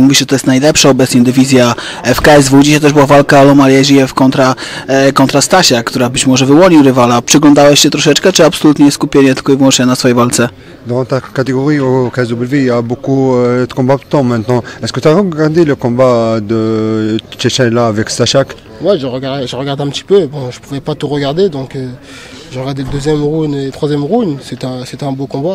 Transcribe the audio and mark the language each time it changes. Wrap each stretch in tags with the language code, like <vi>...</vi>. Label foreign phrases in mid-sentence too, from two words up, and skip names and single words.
<pl>Mówisz, że to jest najlepsza obecnie dywizja w KSW. Dzisiaj też była walka Loma Jeziew kontra Stasia, która być może wyłonił rywala. Przyglądałeś się troszeczkę, czy absolutnie skupienie tylko i wyłącznie na swojej walce?</pl> <fr>Dans ta catégorie au KSW, il y a beaucoup de combattants maintenant. Est-ce que tu as regardé le combat de Tchétchela avec Stasiak? Ouais, je regarde un petit peu. Bon, je pouvais pas tout regarder, donc j'ai regardé le deuxième round et le troisième round. C'était un beau combat.</fr>